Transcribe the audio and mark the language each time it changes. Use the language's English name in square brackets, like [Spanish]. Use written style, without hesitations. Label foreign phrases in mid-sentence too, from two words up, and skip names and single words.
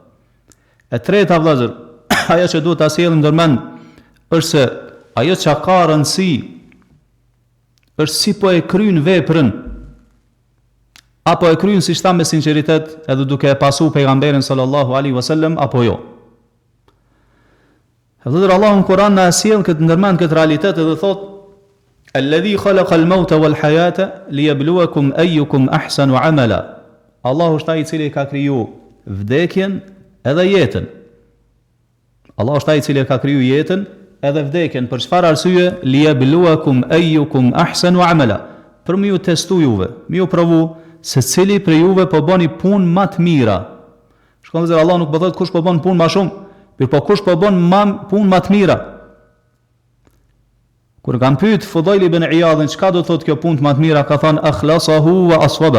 [Albanian] E treta vëllazër, ajo që duhet ta sjellim ndërmend është se ajo që ka rëndësi është si po e kryen veprën apo e kryen siç tha me sinqeritet, edhe duke e pasu pejgamberin [Arabic] صلى الله عليه وسلم [Albanian] apo jo. Edhe Allahu në Kur'an na sjell këtë ndërmend këtë realitet edhe thot: [Arabic] "الذي خلق الموت والحياة ليبلوكم أيكم أحسن عملا." [Albanian] Allahu është ai i cili ka kriju vdekjen edhe jetën. Allahu është ai i cili ka kriju jetën edhe vdekjen për çfarë arsye? [Arabic] ليبلوكم أيكم أحسن عملا. [Albanian] Për më ju testu juve, më ju provu se cili për juve po bëni punë më të mira. Shkon se Allah nuk po thotë kush po bën punë më shumë, por po kush po bën punë më të mira. Kur kam pyet Fudajl ibn Iyadhin çka do thotë kjo punë më të mira, ka thënë [Arabic] أخلصه وأصوبه.